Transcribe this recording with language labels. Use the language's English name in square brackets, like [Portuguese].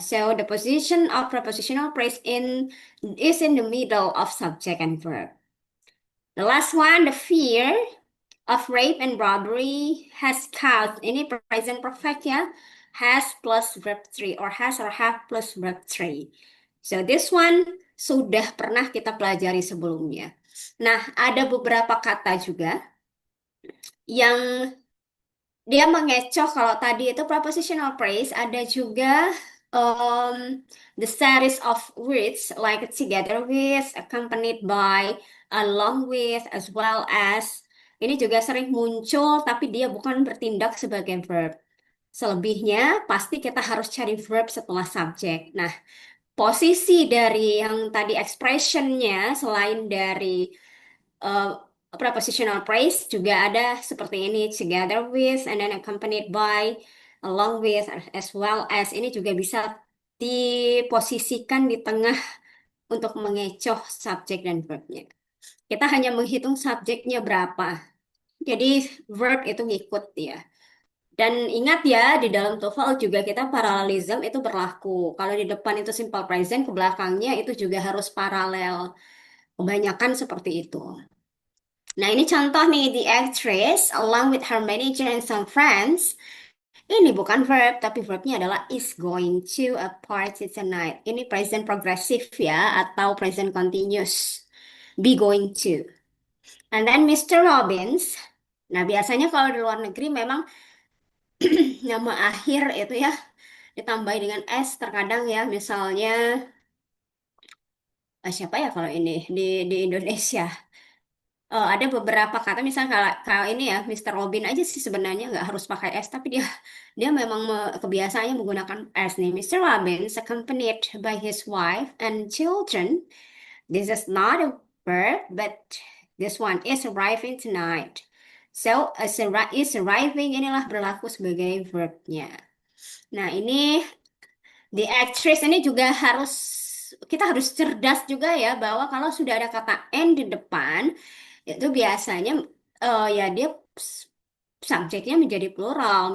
[English] So the position of prepositional phrase is in the middle of subject and verb. The last one, the fear of rape and robbery has caused. Ini present perfect ya. Has plus verb 3 or has or have plus verb 3. So this one [Indonesian] sudah pernah kita pelajari sebelumnya. Nah, ada beberapa kata juga yang dia mengecoh. Kalau tadi itu [English] prepositional phrase, [Indonesian] ada juga [English] the series of words like together with, accompanied by, along with, as well as. [Indonesian] Ini juga sering muncul, tapi dia bukan bertindak sebagai verb. Selebihnya pasti kita harus cari verb setelah subjek. Nah, posisi dari yang tadi expressionnya selain dari uh, prepositional phrase juga ada seperti ini, [English] together with and then accompanied by, along with, as well as. [Indonesian] Ini juga bisa diposisikan di tengah untuk mengecoh subjek dan verbnya. Kita hanya menghitung subjeknya berapa, jadi verb itu ngikut ya. Dan ingat ya, di dalam TOEFL juga kita paralelism itu berlaku. Kalau di depan itu simple present, ke belakangnya itu juga harus paralel. Kebanyakan seperti itu. Nah, ini contoh nih, [English] the actress along with her manager and some friends. [Indonesian] Ini bukan verb, tapi verbnya adalah [English] is going to a party tonight. Ini present progressive ya, atau present continuous. Be going to. And then Mr. Robbins. [Indonesian] Nah, biasanya kalau di luar negeri memang nama akhir itu ya ditambahi dengan S terkadang ya. Misalnya, siapa ya kalau ini di Indonesia? Ada beberapa kata misalnya kalau ini ya Mr. Robin aja sih sebenarnya nggak harus pakai S, tapi dia dia memang kebiasaannya menggunakan S nih. [English] Mr. Robin is accompanied by his wife and children. This is not a verb, but this one is arriving tonight. So is arriving [Indonesian] inilah berlaku sebagai verbnya. Nah, ini the actress ini juga kita harus cerdas juga ya, bahwa kalau sudah ada kata and di depan itu biasanya ya dia subjeknya menjadi plural.